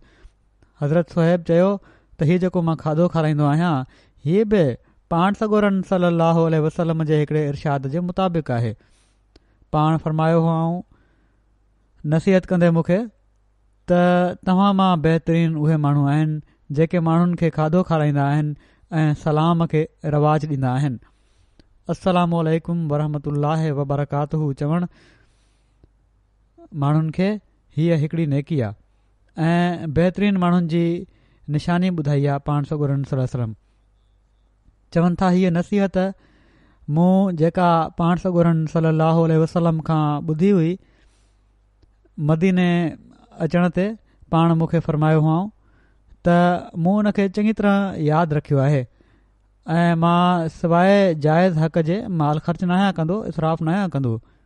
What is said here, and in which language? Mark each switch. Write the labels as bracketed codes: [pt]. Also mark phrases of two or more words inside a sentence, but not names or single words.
[sd] हज़रत सुहैब चयो त हीउ जेको मां खाधो खाराईंदो आहियां, हीअ बि पाण सॻोरनि [ar] صلى الله عليه وسلم [sd] जे हिकिड़े इरशाद जे मुताबिक़ आहे। पाण फरमायो हुआऊं नसीहत कंदे मूंखे त तव्हां मां बहितरीन उहे माण्हू आहिनि जेके माण्हुनि खे खाधो खाराईंदा आहिनि ऐं सलाम खे रवाज ॾींदा आहिनि। [ar] السلام عليكم ورحمة الله وبركاته [sd] चवणु माण्हुनि खे हीअ हिकिड़ी नेकी आहे ऐं बहितरीन माण्हुनि जी निशानी ॿुधाई आहे। पाण सॻोरनि [ar] صلى الله عليه وسلم [sd] चवनि था हीअ नसीहत मूं जेका पाण सॻोरनि [ar] صلى الله عليه وسلم [sd] खां ॿुधी हुई, मदीने अचण ते पाण मूंखे फरमायो हुआ त मूं उनखे चङी तरह यादि रखियो आहे ऐं मां सवाइ जाइज़ हक़ जे माल ख़र्च न आहियां कंदो, इसराफ़ न आहियां कंदो।